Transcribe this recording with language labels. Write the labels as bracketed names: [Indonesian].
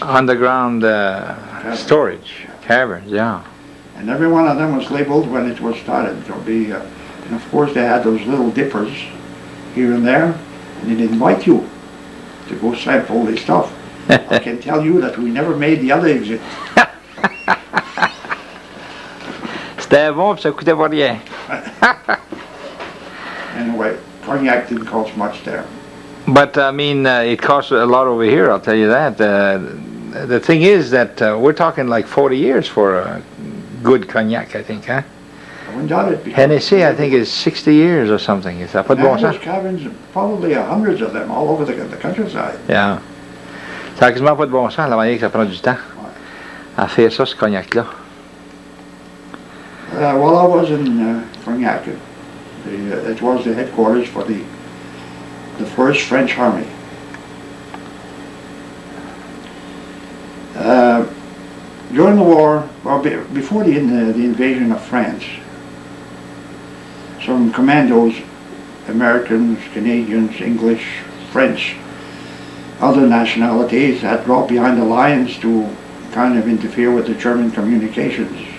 [English] underground storage caverns, yeah. And every one of them was labeled when it was started to be, and of course they had those little dippers here and there, and they'd invite you to go sample the stuff. I can tell you that we never made the other exit. [French] C'était bon, puis ça coûtait pas rien. [English] Anyway, Cognac didn't cost much there. But I mean, it costs a lot over here, I'll tell you that. The thing is that we're talking like 40 years for a good cognac, I think, huh? I wouldn't doubt it. Hennessy, I think, is 60 years or something. Is that [French] pas de bon [English] Those [French] sens? [English] caverns, probably hundreds of them all over the countryside. Yeah. [French] Ça n'a quasiment pas de bon sens, la manière que ça prend du temps à faire ça, ce cognac-là. [English] While I was in Cognac, it was the headquarters for the First French Army. During the war, well, before the invasion of France, some commandos, Americans, Canadians, English, French, other nationalities had dropped behind the lines to kind of interfere with the German communications.